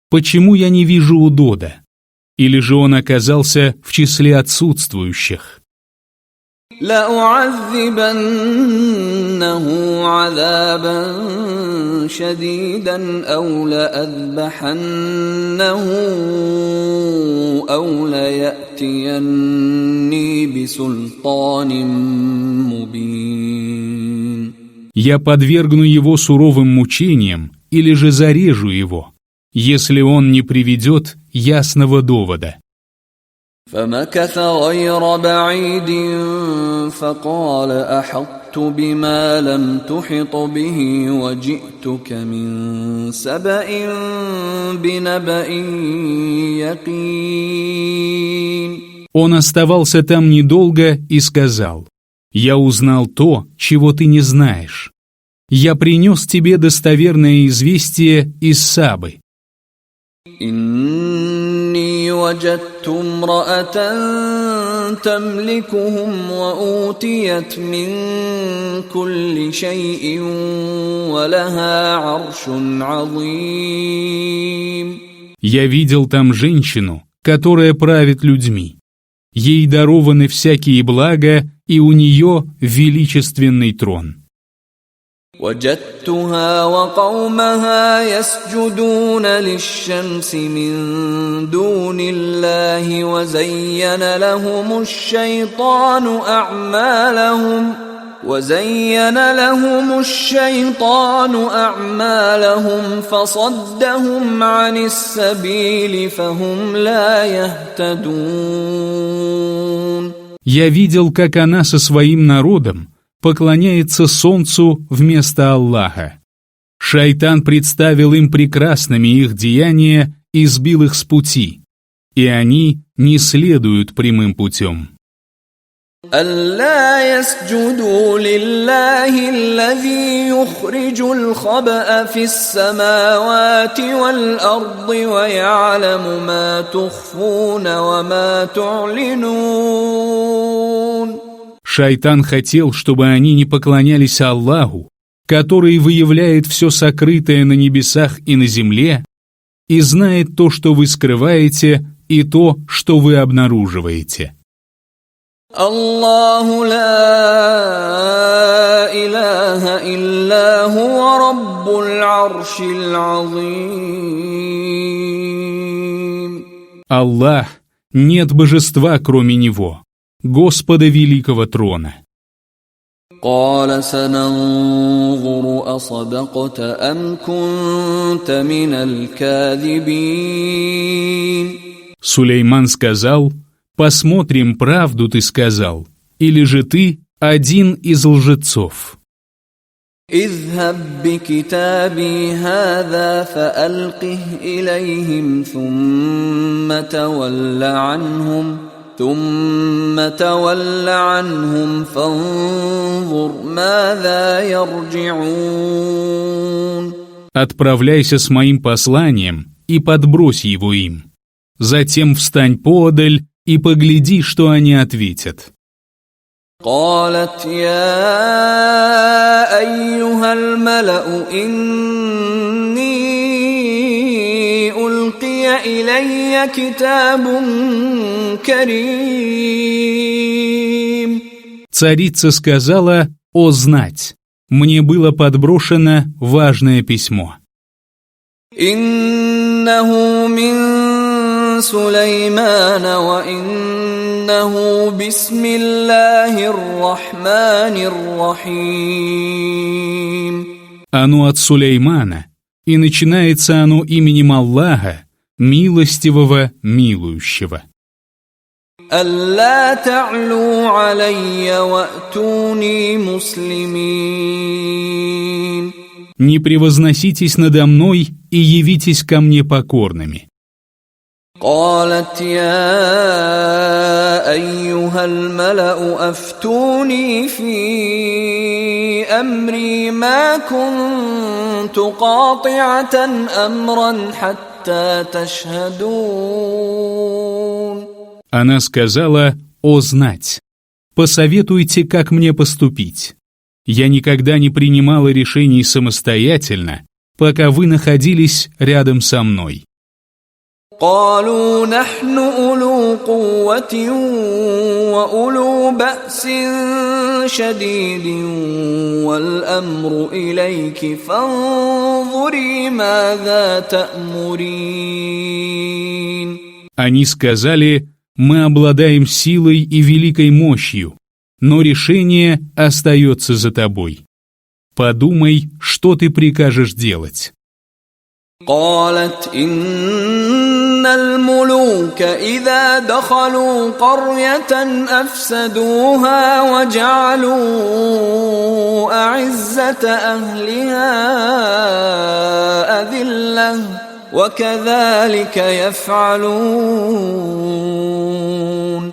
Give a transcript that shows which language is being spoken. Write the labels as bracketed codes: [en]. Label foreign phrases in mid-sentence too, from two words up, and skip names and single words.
[ru] Почему я не вижу удода? Или же он оказался в числе отсутствующих? [ar] لأعذبنه عذابا شديدا أو لأذبحنه أو ليأتيني بسلطان مبين. [ru] Я подвергну его суровым мучениям или же зарежу его, если он не приведет ясного довода. [ar] فمكث غير بعيد فقال أحطت بما لم تحط به وجئتك من سبأ بنبأ يقين. [ru] Он оставался там недолго и сказал: «Я узнал то, чего ты не знаешь. Я принес тебе достоверное известие из Сабы». [ar] إني وجدت امرأة تملكهم وأوتيت من كل شيء ولها عرش عظيم. [ru] Я видел там женщину, которая правит людьми. Ей дарованы всякие блага, и у нее величественный трон. [ar] وجدتها وقومها يسجدون للشمس من دون الله وزين لهم الشيطان أعمالهم فصدهم عن السبيل فهم لا يهتدون. [ru] Я видел, как она со своим народом поклоняется солнцу вместо Аллаха. Шайтан представил им прекрасными их деяния и сбил их с пути, и они не следуют прямым путем. [ar] ألا يسجدوا لله الذي يخرج الخبأ في السماوات والأرض ويعلم ما تخفون وما تعلنون. [ru] Шайтан хотел, чтобы они не поклонялись Аллаху, который выявляет все сокрытое на небесах и на земле, и знает то, что вы скрываете, и то, что вы обнаруживаете. [ar] الله لا إله إلا هو رب العرش العظيم. [ru] Аллах, нет божества, кроме Него, Господа Великого Трона. [ar] قال سننظر أصدقت أم كنت من الكاذبين. [ru] Сулейман сказал: «Посмотрим, правду ты сказал, или же ты один из лжецов». [ar] اذهب بكتابي هذا فألقه إليهم ثم تول عنهم فانظر ماذا يرجعون. [ru] «Отправляйся с моим посланием и подбрось его им. Затем встань поодаль и погляди, что они ответят». [ar] قالت يا أيها الملأ إني ألقي إلي كتاب كريم. [ru] Царица сказала: «О знать, мне было подброшено важное письмо». [ar] إنه من سليمان وإنه بسم الله الرحمن الرحيم. [ru] Оно от Сулеймана, и начинается оно именем Аллаха, милостивого, милующего. [ar] ألا تعلوا علي وأتوني مسلمين. [ru] Не превозноситесь надо мной и явитесь ко мне покорными. [ar] قالت يا أيها الملأ أفتوني في أمري ما كنت قاطعة أمرا حتى تشهدون. [ru] Она сказала: «О знать, посоветуйте, как мне поступить. Я никогда не принимала решений самостоятельно, пока вы находились рядом со мной». [ar] قالوا نحن أولو قوة وأولو بأس شديد والأمر إليك فانظري ماذا تأمرين. [ru] Они сказали: «Мы обладаем силой и великой мощью, но решение остается за тобой. Подумай, что ты прикажешь делать». [ar] قالت إن الملوك إذا دخلوا قرية أفسدوها وجعلوا أعزة أهلها أذلة وكذلك يفعلون.